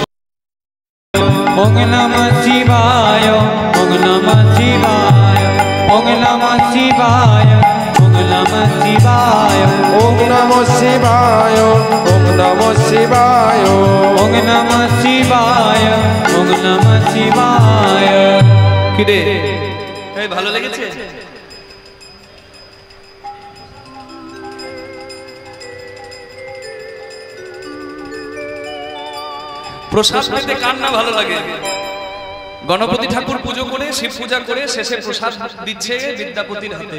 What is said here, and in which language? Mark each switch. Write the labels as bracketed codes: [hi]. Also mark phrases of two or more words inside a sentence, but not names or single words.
[sa] ওম নমঃ শিবায়, ওম নমঃ শিবায়, ওম নমঃ শিবায়, শিবায় ওম নমঃ শিবায় ওম নমঃ শিবায় ওম নমঃ শিবায় ওম নমঃ শিবায়। [bn] কি রে এই ভালো লেগেছে? প্রসাদ পেতে কার না ভালো লাগে? গণপতি ঠাকুর পুজো করে শিব পূজা করে শেষে প্রসাদ দিচ্ছে বিদ্যাপতির হাতে।